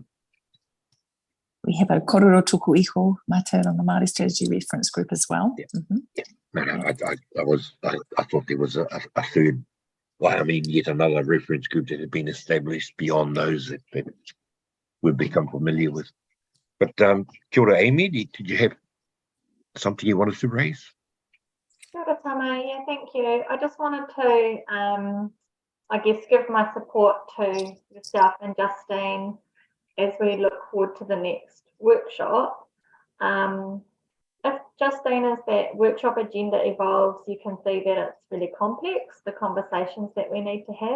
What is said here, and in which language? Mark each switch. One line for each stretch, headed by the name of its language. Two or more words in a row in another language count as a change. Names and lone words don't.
English: We have a Kororo Tuku Iho Mate on the Māori Strategy Reference Group as well. Yeah. Yeah. No, I thought there was a third. Well, I mean, yet another reference group that had been established beyond those that we've become familiar with. But
Māori: kia ora,
English: Amy, did you have something you wanted to raise?
Māori: Kia ora, Tama.
English: Yeah, thank you. I just wanted to, I guess, give my support to yourself and Justine as we look forward to the next workshop. If Justine, as that workshop agenda evolves, you can see that it's really complex, the conversations that we need to have.